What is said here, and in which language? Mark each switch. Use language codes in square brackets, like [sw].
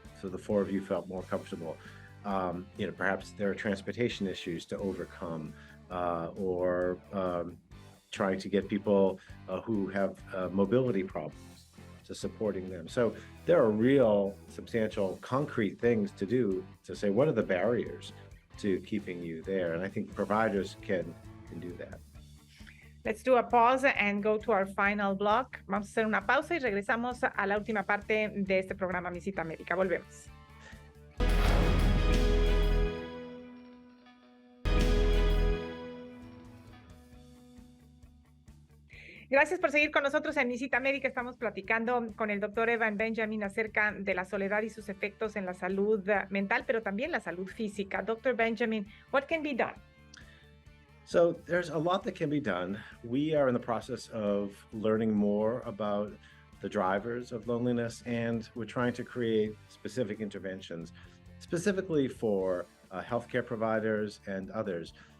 [en] So the four of you felt more comfortable. Perhaps there are transportation issues to overcome, or trying to get people who have mobility problems to supporting them. So there are real, substantial, concrete things to do to say, what are the barriers to keeping you there? And I think providers can do that. Let's do a pause and go to our final block. [es] Vamos a hacer una pausa y regresamos a la última parte de este programa, Mi Cita Médica. Volvemos. Gracias por seguir con nosotros en Mi Cita Médica. Estamos platicando con el doctor Evan Benjamin acerca de la soledad y sus efectos en la salud mental, pero también la salud física. [en] Dr. Benjamin, what can be done? So there's a lot that can be done. We are in the process of learning more about the drivers of loneliness, and we're trying to create specific interventions, specifically for healthcare providers and others.